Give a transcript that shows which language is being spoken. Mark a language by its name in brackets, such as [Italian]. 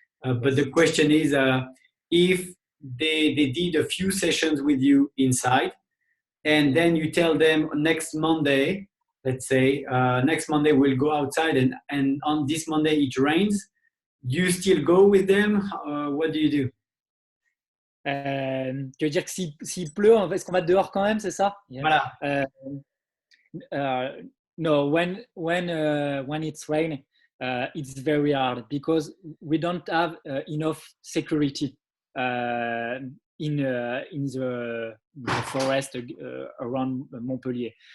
[English] But the question is, if they did a few sessions with you inside, and then you tell them next Monday, let's say, next Monday we'll go outside, and on this Monday it rains, do you still go with them? What do you do? [French] Tu veux dire que s'il pleut, est-ce qu'on va dehors quand même, c'est ça? Voilà. [English] No, when it's rain, it's very hard because we don't have enough security in the forest around Montpellier.